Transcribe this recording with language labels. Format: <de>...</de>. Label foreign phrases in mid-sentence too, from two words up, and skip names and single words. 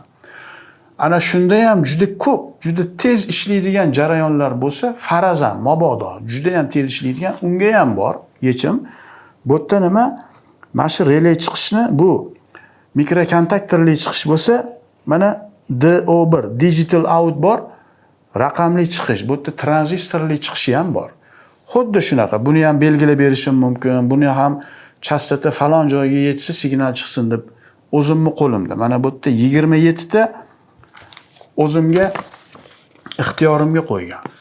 <uz>Ana shunda ham juda ko'p, juda tez ishlaydigan jarayonlar bo'lsa, farazan, mabodo juda ham tez ishlaydigan, unga ham bor yechim. Bu yerda nima? Mana shu relay chiqishni bu mikrokontaktorli chiqish bo'lsa, mana DO1</uz> <en>digital out</en> <uz>bor, raqamli chiqish, bu yerda tranzistorli chiqishi ham bor. Xuddi shunaqa, buni ham belgilab berishim mumkin. Buni ham chastota falon joyga yetsa signal chiqsin deb o'zimni qo'limda. Mana bu yerda 27 ta o'zimga ixtiyorimga qo'ygan.</uz>